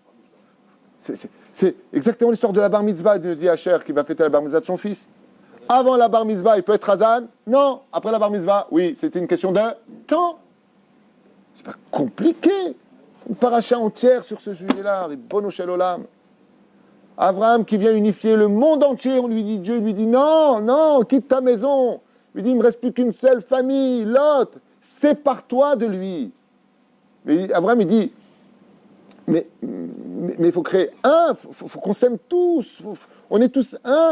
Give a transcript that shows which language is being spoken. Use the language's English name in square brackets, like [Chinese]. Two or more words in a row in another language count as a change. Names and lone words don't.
[French] C'est exactement l'histoire de la bar mitzvah, dit Hacher, qui va fêter la bar mitzvah de son fils. Avant la bar mitzvah, il peut être Hazan? Non. Après la bar mitzvah, oui, c'était une question de temps. C'est pas compliqué. Une paracha entière sur ce sujet-là. [Hebrew] רבונו של עולם. [French] Abraham qui vient unifier le monde entier, on lui dit, Dieu lui dit, non, non, quitte ta maison. Il lui dit, il ne me reste plus qu'une seule famille, Lot. Sépare-toi de lui. Mais Abraham, il dit, mais il faut créer un, faut qu'on s'aime tous, on est tous un.